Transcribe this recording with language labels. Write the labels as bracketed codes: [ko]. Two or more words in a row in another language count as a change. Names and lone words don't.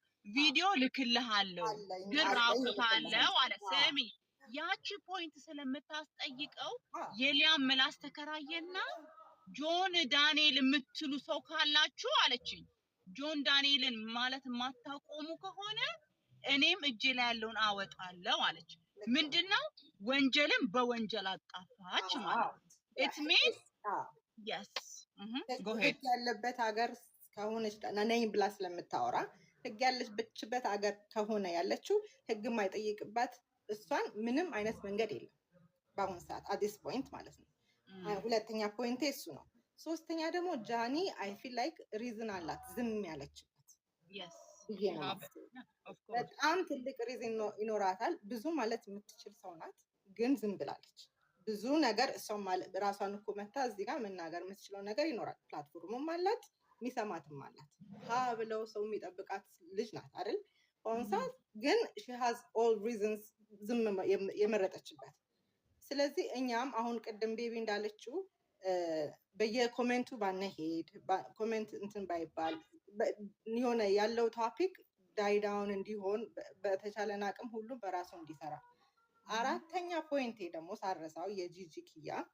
[am] ቪዲዮ ልክልሃለሁ ግን ራቁታለሁ አለ። ስሚ ያቺ ፖይንት ስለምታስጠይቀው የሊያም ምላስ ተከራየና ጆን ዳንኤል የምትሉ ሰው ካላችሁ አለችኝ። ጆን ዳንኤልን ማለት የማታቆሙ ከሆነ እኔም እጄ ላይ ያለውን አወጣለሁ አለች። ምንድነው ወንጀልን በወንጀል አጣፋች ማለት [en] it means yes [am] ህግ ያለበት ሀገር ከሆነች ነኝ ብላ ስለምታወራ ህግ ያለችበት ሀገር ከሆነ ያለችው ህግ የማይጠይቅባት እሷን ምንም አይነት መንገድ የለም በአሁኑ ሰዓት አዲስ ፖይንት ማለት ነው። ሁለተኛ ፖይንት እሱ ነው። ሶስተኛ ደግሞ ጃኒ [en] I feel like reason [am] አላት ዝም ያለችበት። በጣም ትልቅ ሪዝን ይኖራታል። ብዙ ማለት የምትችል ሰው ናት፣ ግን ዝም ብላለች። ብዙ ነገር እሷም ራሷን እኮ መታ እዚህ ጋር መናገር የምትችለው ነገር ይኖራል። ፕላትፎርሙም አላት፣ የሚሰማትም አላት። ብለው ሰው የሚጠብቃት ልጅ ናት አይደል? በአሁኑ ሰዓት ግን [en] she has all reasons [am] ዝም የመረጠችበት። ስለዚህ እኛም አሁን ቅድም ቤቢ እንዳለችው በየኮሜንቱ ባነሄድ ኮሜንት እንትን ባይባል የሆነ ያለው [en] topic die down [am] እንዲሆን በተቻለን አቅም ሁሉ በራሱ እንዲሰራ። አራተኛ ፖይንቴ ደግሞ ሳረሳው የጂጂ ኪያ